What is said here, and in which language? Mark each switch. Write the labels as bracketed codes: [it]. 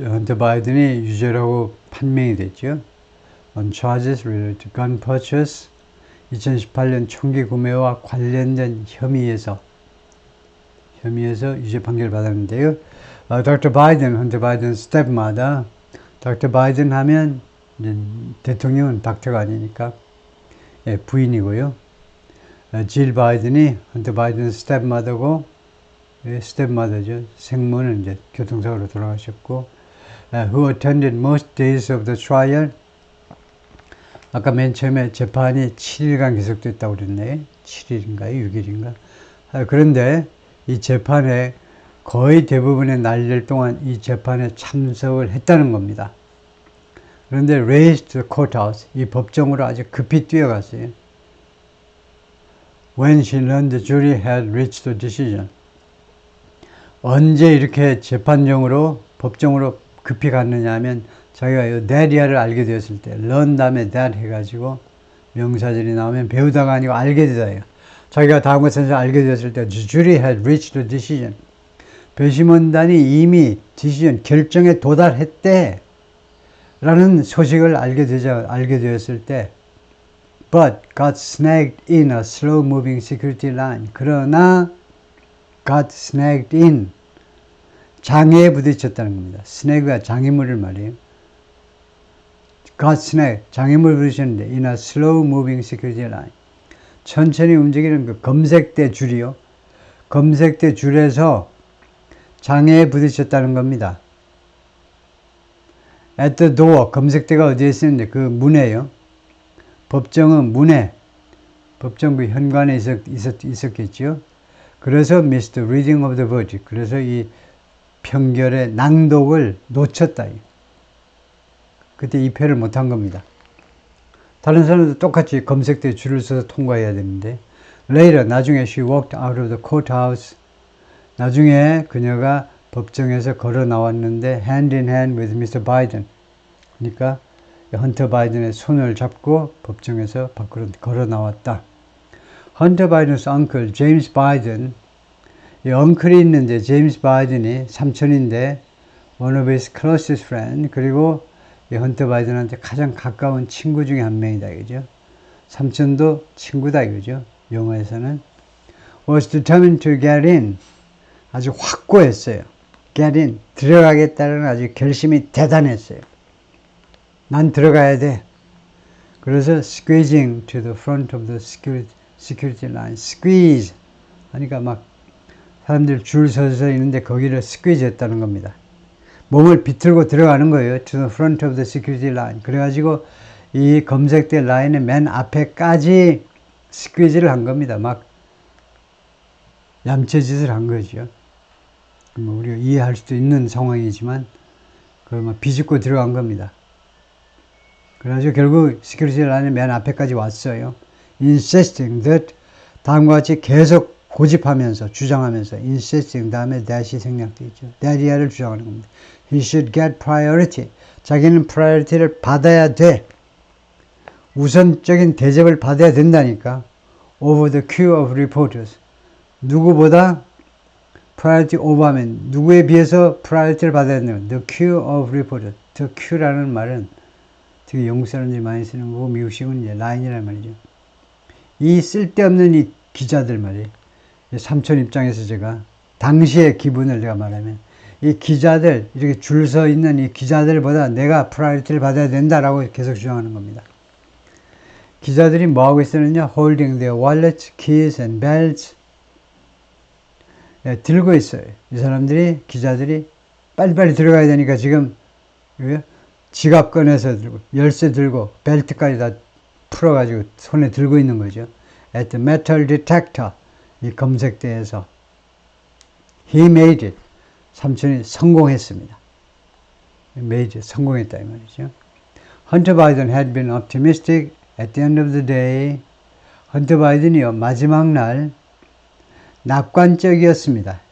[ko] 헌터 바이든이 유죄라고 판명이 됐죠. [en] On charges related to gun purchase, [ko] 2018년 총기 구매와 관련된 혐의에서 유죄 판결을 받았는데요. [en] Dr. [ko] 바이든, 헌터 바이든 스텝마다, Dr. 바이든 하면 대통령은 닥터가 아니니까 예, 부인이고요. 질 바이든이 헌터 바이든 스텝마다고 스텝마다죠. 생모는 이제 교통사고로 돌아가셨고, [en] who attended most days of the trial. [ko] 아까 맨 처음에 재판이 7일간 계속됐다고 그랬네. 7일인가요? 6일인가? 그런데 이 재판에 거의 대부분의 날들 동안 이 재판에 참석을 했다는 겁니다. 그런데 [en] raced to the courthouse, [ko] 이 법정으로 아주 급히 뛰어갔어요. [en] When she learned the jury had reached a decision. [ko] 언제 이렇게 재판정으로, 법정으로 급히 갔느냐 하면 자기가 이 that이야를 알게 되었을 때, learn 다음에 that 해가지고 명사절이 나오면 배우다가 아니고 알게 되다예요. 자기가 다음 것을 알게 되었을 때, [en] the jury had reached a decision. [ko] 배심원단이 이미 decision, 결정에 도달했대. 라는 소식을 알게 되었을 때, [en] but got snagged in a slow moving security line. [ko] 그러나 [en] got snagged in, [ko] 장애에 부딪혔다는 겁니다. snagg가 장애물을 말이에요. [en] got snagged, [ko] 장애물을 부딪혔는데 [en] in a slow moving security line, [ko] 천천히 움직이는 그 검색대 줄이요. 검색대 줄에서 장애에 부딪혔다는 겁니다. [en] at the door, [ko] 검색대가 어디에 있었는데 그 문에요. 법정은 문에, 법정 그 현관에 있었겠죠. [en] 그래서 missed the reading of the verdict. [ko] 그래서 이 평결의 낭독을 놓쳤다. 그때 입회를 못한 겁니다. 다른 사람도 똑같이 검색대 줄을 서서 통과해야 되는데, later, 나중에 [en] she walked out of the courthouse. [ko] 나중에 그녀가 법정에서 걸어 나왔는데 [en] hand in hand with Mr. Biden. [ko] 그러니까 헌터 바이든의 손을 잡고 법정에서 밖으로 걸어 나왔다. 헌터 바이든's uncle, 제임스 바이든, 이 엉클이 있는데 제임스 바이든이 삼촌인데 [en] one of his closest friend, [ko] 그리고 이 헌터 바이든한테 가장 가까운 친구 중에 한 명이다 이거죠. 삼촌도 친구다 이거죠. 영어에서는 [en] was determined to get in, [ko] 아주 확고했어요. get in, 들어가겠다는 아주 결심이 대단했어요. 난 들어가야 돼. 그래서 [en] squeezing to the front of the security line. [ko] squeeze 하니까 막 사람들 줄 서서 있는데 거기를 squeeze 했다는 겁니다. 몸을 비틀고 들어가는 거예요. [en] to the front of the security line. [ko] 그래가지고 이 검색대 라인의 맨 앞에까지 squeeze를 한 겁니다. 막 얌체짓을 한 거죠. 뭐 우리가 이해할 수도 있는 상황이지만 그걸 막 비집고 들어간 겁니다. 그래가지고 결국 시큐리티 라인의 맨 앞에까지 왔어요. [en] insisting that, [ko] 다음과 같이 계속 고집하면서, 주장하면서, insisting 다음에 that이 생략되어 있죠. that이야를 주장하는 겁니다. [en] He should get priority. [ko] 자기는 priority를 받아야 돼. 우선적인 대접을 받아야 된다니까. [en] over the queue of reporters. [ko] 누구보다 priority over 하면 누구에 비해서 priority를 받아야 된다. [en] The queue of reporters. [ko] The queue라는 말은 되게 영국 사람들이 많이 쓰는 거고 미국식은 이제 라인이라는 말이죠. 이 쓸데없는 이 기자들 말이에요. 삼촌 입장에서 제가 당시의 기분을 내가 말하면 이 기자들, 이렇게 줄 서 있는 이 기자들보다 내가 프라이어티를 받아야 된다라고 계속 주장하는 겁니다. 기자들이 뭐 하고 있었느냐? [en] holding their wallets, keys and belts. [ko] 예, 들고 있어요. 이 사람들이, 기자들이 빨리빨리 들어가야 되니까 지금 지갑 꺼내서 들고, 열쇠 들고, 벨트까지 다 풀어가지고 손에 들고 있는 거죠. [en] At the metal detector, [ko] 이 검색대에서 [en] he made it, [ko] 삼촌이 성공했습니다. made it, 성공했다 이 말이죠. [en] Hunter Biden had been optimistic at the end of the day. [ko] 헌터 바이든이요, 마지막 날 낙관적이었습니다.